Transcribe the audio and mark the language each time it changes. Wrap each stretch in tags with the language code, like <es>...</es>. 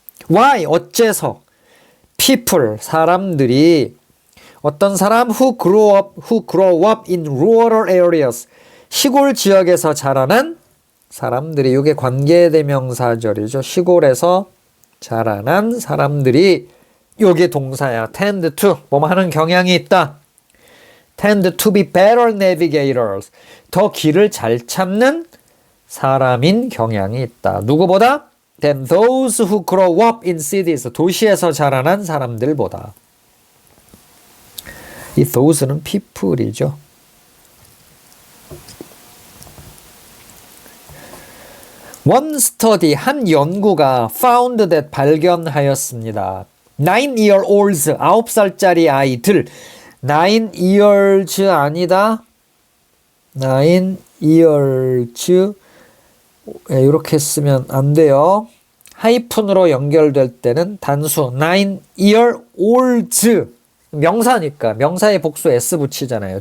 <ko>Why, 어째서 people, 사람들이 어떤 사람</ko> <en>who grow up in rural areas,</en> <ko>시골 지역에서 자라난 사람들이, 이게 관계대명사절이죠. 시골에서 자라난 사람들이, 이게 동사야. tend to, 뭐뭐 하는 경향이 있다.</ko> <en>tend to be better navigators,</en> <ko>더 길을 잘 찾는 사람인 경향이 있다. 누구보다?</ko> <en>than those who grow up in cities,</en> <ko>도시에서 자라난 사람들보다. 이 those는 people이죠.</ko> <en>One study,</en> <ko>한 연구가</ko> <en>found that,</en> <ko>발견하였습니다.</ko> <en>9-year-olds,</en> <ko>9살짜리 아이들. 9years 아니다. 9years 이렇게 쓰면 안 돼요. 하이픈으로 연결될 때는 단수 9-year-olds, 명사니까 명사의 복수 s 붙이잖아요.</ko>